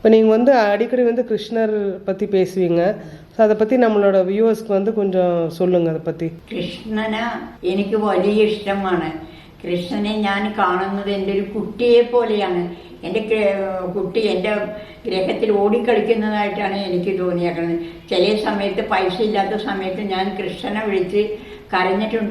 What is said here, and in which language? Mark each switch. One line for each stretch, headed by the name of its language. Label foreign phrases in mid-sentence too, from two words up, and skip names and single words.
Tamil: இப்போ நீங்கள் வந்து அடிக்கடி வந்து கிருஷ்ணர் பற்றி பேசுவீங்க. ஸோ அதை பற்றி நம்மளோட வியூவர்ஸ்க்கு வந்து கொஞ்சம் சொல்லுங்கள் அதை പറ്റി.
Malayalam: കൃഷ്ണനെ എനിക്ക് വലിയ ഇഷ്ടമാണ്. കൃഷ്ണനെ ഞാൻ കാണുന്നത് എൻ്റെ ഒരു കുട്ടിയെ പോലെയാണ്. എൻ്റെ കുട്ടി എൻ്റെ ഗ്രഹത്തിൽ ഓടിക്കളിക്കുന്നതായിട്ടാണ് എനിക്ക് തോന്നിയേക്കുന്നത്. ചില സമയത്ത് പൈസ ഇല്ലാത്ത സമയത്ത് ഞാൻ കൃഷ്ണനെ വിളിച്ച് കരഞ്ഞിട്ടുണ്ട്.